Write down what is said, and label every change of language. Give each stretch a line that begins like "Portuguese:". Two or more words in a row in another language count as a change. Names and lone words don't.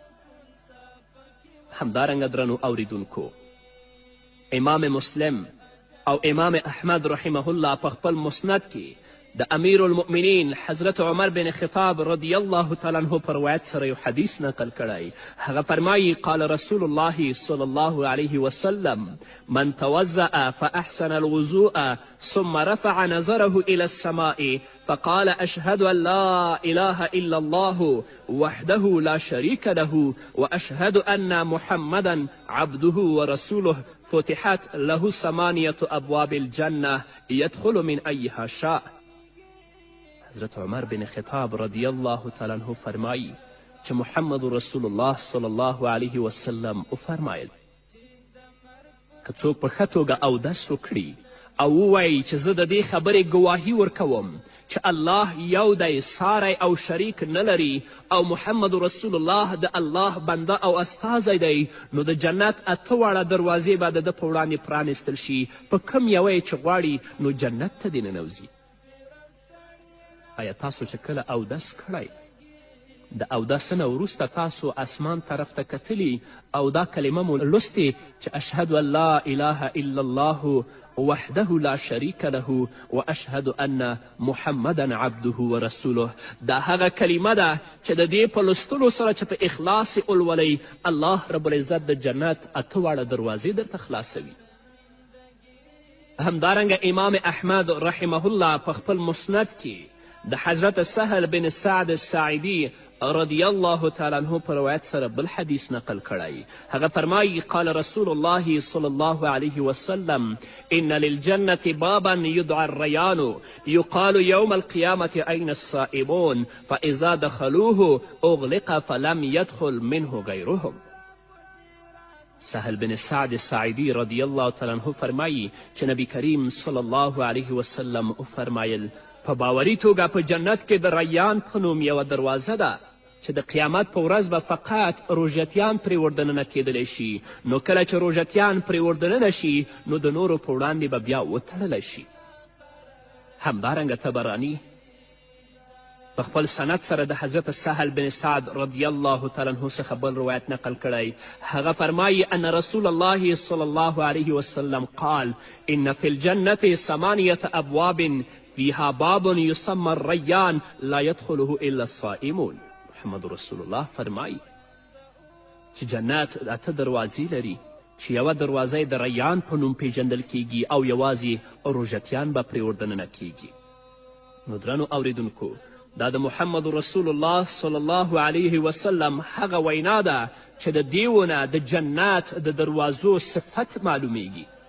Pashto: همدارنګه درنو اوریدونکو، امام مسلم او امام احمد
Arabic: رحمه الله
Pashto: په خپل مسند کې د امیر المؤمنین حضرت عمر بن خطاب
Arabic: رضی الله تعالی عنه
Pashto: په روایت سره یو حدیث نقل کړی. هغه فرمایي
Arabic: قال رسول الله صلی الله علیه وسلم من توضأ فأحسن الوضوء ثم رفع نظره إلى السماء فقال أشهد أن لا إله إلا الله وحده لا شريك له وأشهد أن محمدا عبده ورسوله فتحت له 8 أبواب الجنة يدخل من أيها شاء.
Pashto: حضرت عمر بن خطاب
Arabic: رضی الله تعالی عنه
Pashto: فرمایی چې محمد رسول الله
Arabic: صلی الله علیه وسلم
Pashto: وفرمایل که څوک په ښه توګه اودس وکړي او ووایي چې زه د دې خبرې ګواهي ورکوم چې الله یو دی، ساری او شریک نه لري او محمد رسول الله د الله بنده او استازی دی، نو د جنت 8 واړه دروازې به د ده په وړاندې پرانیستل شي. په کوم یوه چې غواړي نو جنت ته دې ننوځي. آیا تاسو چې کله اودس کړی د اودس نه وروسته تاسو اسمان طرف ته کتلي او دا کلمه مو لوستې چې
Arabic: اشهد ان لا اله الا الله وحده لا شریک له واشهد ان محمدا عبده ورسوله؟
Pashto: دا هغه کلمه ده چې د دې په لوستلو سره چې په اخلاص ولولئ الله
Arabic: رب العزت
Pashto: د جنت 8 واړه دروازې درته خلاصوي. همدارنګه امام احمد
Arabic: رحمه الله
Pashto: په خپل مسند کې د حضرت سهل بن سعد الساعدي
Arabic: رضی الله تعالی عنه
Pashto: په روایت سره بل حدیث نقل کړی. هغه فرمایي
Arabic: قال رسول الله صلی الله علیه وسلم ان للجنة بابا يدعى الريان يقال يوم القيامة أين الصائمون فإذا دخلوه أغلق فلم يدخل منه غيرهم.
Pashto: سهل بن سعد ساعدي
Arabic: رضی الله تعالی عنه
Pashto: فرمایي چې نبی کریم
Arabic: صلی الله علیه وسلم
Pashto: وفرمایل په باوري توګه په جنت کې د ریان په نوم یوه دروازه ده چې د قیامت په ورځ به فقط روژتیان پرې وردننه کیدلی شي. نو کله چې روژتیان پرې وردننه شي نو د نورو په وړاندې به بیا وتړلی شي. همدارنګه طبراني په خپل سند سره د حضرت سهل بن سعد
Arabic: رضی الله تعالی عنه
Pashto: څخه بل روایت نقل کړی. هغه فرمایي
Arabic: ان رسول الله صلی الله علیه وسلم قال ان فی الجنة 8 أبواب فيها باب يسمى الريان لا يدخله الا الصائمون.
Pashto: محمد رسول الله فرمایي چې جنت 8 دروازې لري چې یوه دروازه یې د ریان په نوم پیژندل کیږي او یوازې روژتیان به پرې وردننه کیږي. نو درنو اوریدونکو، دا د محمد رسول الله
Arabic: صلی الله علیه وسلم
Pashto: هغه وینا ده چې د دیونه د جنت د دروازو صفت معلومیږي.